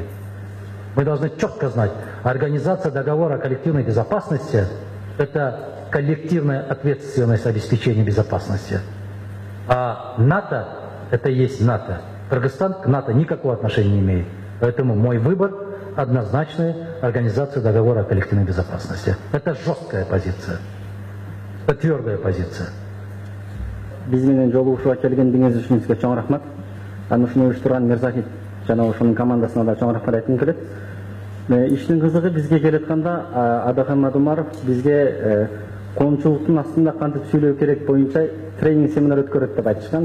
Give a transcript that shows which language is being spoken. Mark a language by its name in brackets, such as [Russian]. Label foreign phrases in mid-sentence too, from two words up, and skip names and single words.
[Russian] Мы должны четко знать, организация договора о коллективной безопасности – это коллективная ответственность обеспечения безопасности. А НАТО – это и есть НАТО. Кыргызстан к НАТО никакого отношения не имеет. Поэтому мой выбор – однозначная организация договора о коллективной безопасности. Это жесткая позиция. Это твердая позиция. [Kyrgyz] Биз менен жолугушууга келгендигиңиз үчүн сизге чоң рахмат. Аны ушуну уюштурган Мирзахит жана ошонун командасына да чоң рахмат айткым келет. Иштин кызыгы бизге келатканда Адахан Мадумаров бизге коомчулуктун астында кантип сүйлөө керек боюнча тренинг семинар өткөрөт деп айтышкан.